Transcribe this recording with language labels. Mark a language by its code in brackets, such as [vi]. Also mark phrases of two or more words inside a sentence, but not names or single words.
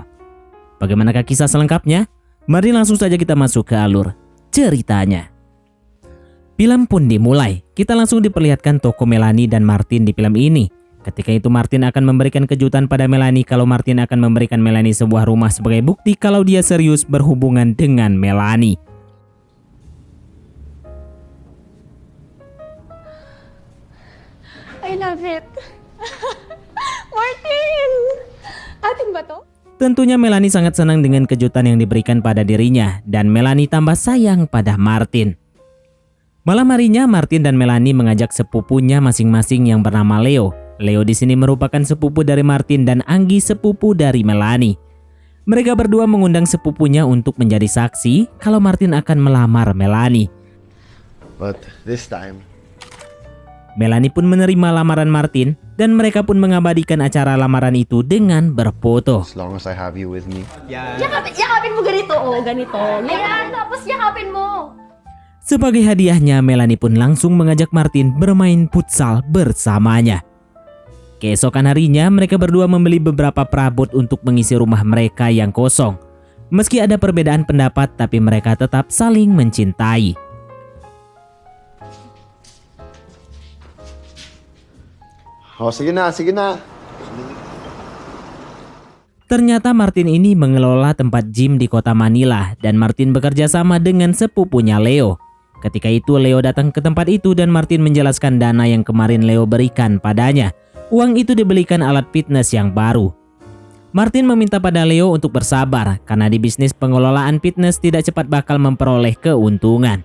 [id] Bagaimanakah kisah selengkapnya? Mari langsung saja kita masuk ke alur ceritanya. Film pun dimulai. Kita langsung diperlihatkan tokoh Melanie dan Martin di film ini. Ketika itu Martin akan memberikan kejutan pada Melanie kalau Martin akan memberikan Melanie sebuah rumah sebagai bukti kalau dia serius berhubungan dengan Melanie. [en] I love it. [tl] Martin! Atin ba to? [id] Tentunya Melanie sangat senang dengan kejutan yang diberikan pada dirinya dan Melanie tambah sayang pada Martin. Malam harinya Martin dan Melanie mengajak sepupunya masing-masing yang bernama Leo. Leo di sini merupakan sepupu dari Martin dan Anggi sepupu dari Melanie. Mereka berdua mengundang sepupunya untuk menjadi saksi kalau Martin akan melamar Melanie. [en] But this time, [id] Melanie pun menerima lamaran Martin dan mereka pun mengabadikan acara lamaran itu dengan berfoto. [en] as long as I have you with me. [tl] Yakapin mo ganito, ganito. Ayan, tapos yakapin mo. [id] Sebagai hadiahnya, Melanie pun langsung mengajak Martin bermain futsal bersamanya. Keesokan harinya, mereka berdua membeli beberapa perabot untuk mengisi rumah mereka yang kosong. Meski ada perbedaan pendapat, tapi mereka tetap saling mencintai. [tl] Oh, sige na, sige na. [id] Ternyata Martin ini mengelola tempat gym di kota Manila dan Martin bekerja sama dengan sepupunya Leo. Ketika itu Leo datang ke tempat itu dan Martin menjelaskan dana yang kemarin Leo berikan padanya. Uang itu dibelikan alat fitness yang baru. Martin meminta pada Leo untuk bersabar karena di bisnis pengelolaan fitness tidak cepat bakal memperoleh keuntungan.